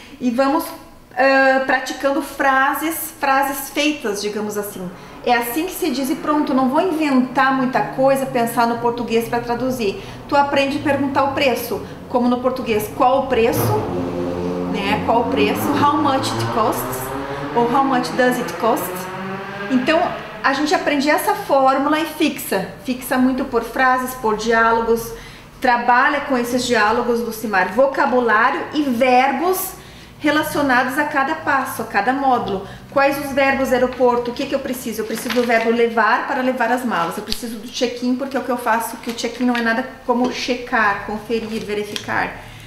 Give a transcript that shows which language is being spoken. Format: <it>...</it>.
<pt>E vamos praticando frases feitas, digamos assim. É assim que se diz e pronto, não vou inventar muita coisa, pensar no português para traduzir. Tu aprende a perguntar o preço, como no português, qual o preço, né? Qual o preço,</pt> <en>how much it costs,</en> <pt>ou</pt> <en>how much does it cost.</en> <pt>Então, a gente aprende essa fórmula e fixa muito por frases, por diálogos, trabalha com esses diálogos, Lucimar, vocabulário e verbos relacionados a cada passo, a cada módulo. Quais os verbos aeroporto, o que eu preciso? Eu preciso do verbo levar para levar as malas, eu preciso do check-in porque é o que eu faço, que o check-in não é nada como checar, conferir, verificar.</pt>